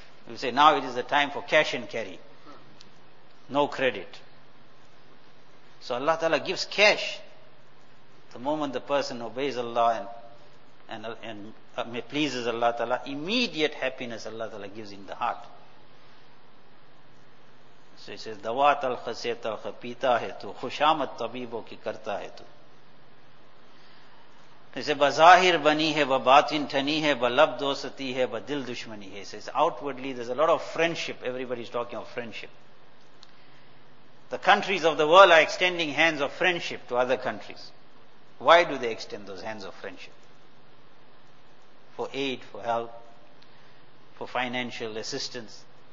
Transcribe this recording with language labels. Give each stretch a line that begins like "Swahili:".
English: We say now it is the time for cash and carry. No credit. So Allah Ta'ala gives cash. The moment the person obeys Allah and pleases Allah Ta'ala, immediate happiness Allah Ta'ala gives in the heart. So he says,
Urdu: دوا تلخ سے تلخ پیتا ہے تو خوشامت طبیبوں کی کرتا ہے تو.
English: He says,
Urdu: بظاہر بنی ہے وباطن تھنی ہے بلب دوستی ہے بدل دشمنی ہے.
English: He says, outwardly there's a lot of friendship. Everybody is talking of friendship. The countries of the world are extending hands of friendship to other countries. Why do they extend those hands of friendship? For aid, for help, for financial assistance.